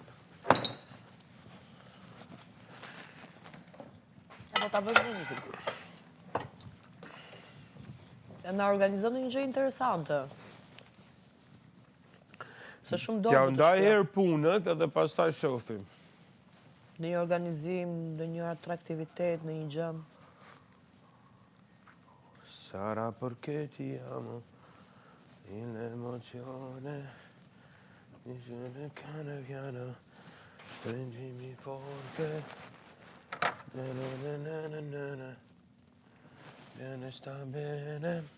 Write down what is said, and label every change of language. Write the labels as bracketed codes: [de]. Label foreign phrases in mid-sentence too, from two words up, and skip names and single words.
[sq] Po ta bëjmë një film. E na organizon një gjë interesante. Se shumë T'ja do ndaj herë punët edhe pastaj shohim. në një organizim, në një atraktivitet, në një gjë. [it] Sarà perché ti amo, l'emozione, dice piano piano, prendimi forte, na na na na na na na, bene sta bene.